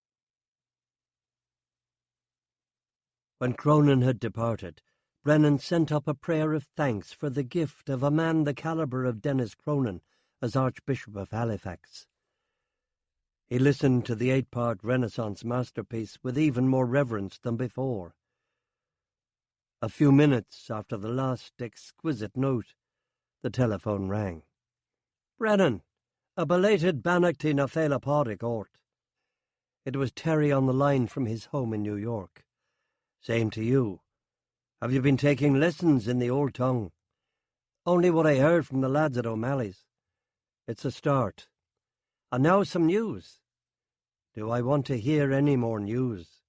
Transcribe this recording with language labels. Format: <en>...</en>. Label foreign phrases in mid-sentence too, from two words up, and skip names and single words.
<en>When Cronin had departed, Brennan sent up a prayer of thanks for the gift of a man the calibre of Dennis Cronin as Archbishop of Halifax. He listened to the 8-part Renaissance masterpiece with even more reverence than before. A few minutes after the last exquisite note, the telephone rang. "Brennan, a belated</en> <ga>Bannockty na Féile Pádraig Ort."</ga> <en>It was Terry on the line from his home in New York. "Same to you. Have you been taking lessons in the old tongue?" "Only what I heard from the lads at O'Malley's." "It's a start. And now some news." "Do I want to hear any more news?"</en>